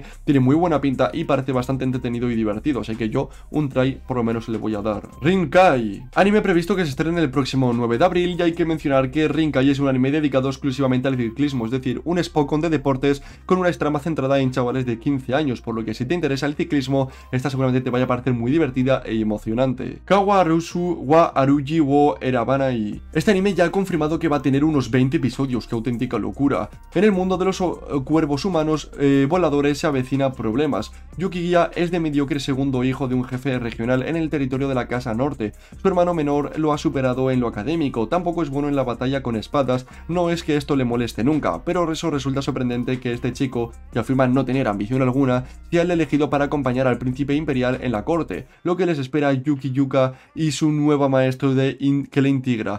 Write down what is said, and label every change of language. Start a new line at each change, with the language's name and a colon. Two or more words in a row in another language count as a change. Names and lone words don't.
Spanish: Tiene muy buena pinta y parece bastante entretenido y divertido, así que yo un try por lo menos le voy a dar. Rinkai, anime previsto que se estrene el próximo 9 de abril, y hay que mencionar que Rinkai es un anime dedicado exclusivamente al ciclismo, es decir, un Spokon de deportes con una trama centrada en chavales de 15 años, por lo que si te interesa el ciclismo, esta seguramente te vaya a parecer muy divertida e emocionante. Kawarusu wa Aruji wo Erabanai. Este anime ya ha confirmado que va a tener unos 20 episodios, qué auténtica locura. En el mundo de los cuervos humanos voladores se avecina problemas. Yukiya es de mediocre segundo hijo de un jefe regional en el territorio de la Casa Norte. Su hermano menor lo ha superado en lo académico, tampoco es bueno en la batalla con espadas, no es que esto le moleste nunca, pero eso resulta sorprendente que este chico, que afirma no tener ambición alguna, sea el elegido para acompañar al príncipe imperial en la corte, lo que les espera a Yuki Yuka y su nueva maestro que le integra.